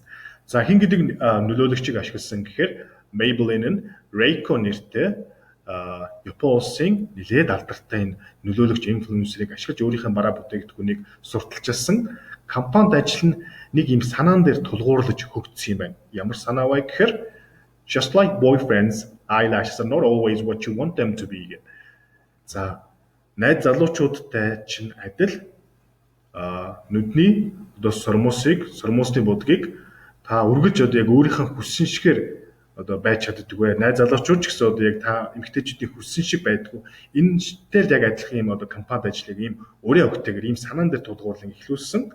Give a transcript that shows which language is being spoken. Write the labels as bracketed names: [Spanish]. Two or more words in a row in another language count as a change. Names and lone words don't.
[Mongolian] За хин гэдэг нөлөөлөгчийг ашигласан гэхээр Maybelline нь Reiko нэртэй Япон улсын нэлээд алдартай энэ нөлөөлөгч инфлюенсерийг ашиглаж өөрийнхөө бараа бүтээгдэхүүнийг сурталчилсан. Компанид ажил нь нэг юм санаан дээр тулгуурлаж хөгжсөн юм байна. Ямар санаа вэ гэхээр [English] just like boyfriends, eyelashes are not always what you want them to be. [Mongolian] За найз залуучуудтай чинь адил нүдний одоо сормосны будгийг та үргэлж одоо яг өөрийнхөө хүссэн шигээр одоо байж чаддаг вэ? Найз залуучууд ч гэсэн одоо яг та эмэгтэйчүүдийн хүссэн шиг байдгүй. Энэтэй л яг адилхан юм одоо компанид ажлыг ийм өрөө өгтэйгээр ийм санаан дээр тулгуурлан эхлүүлсэн.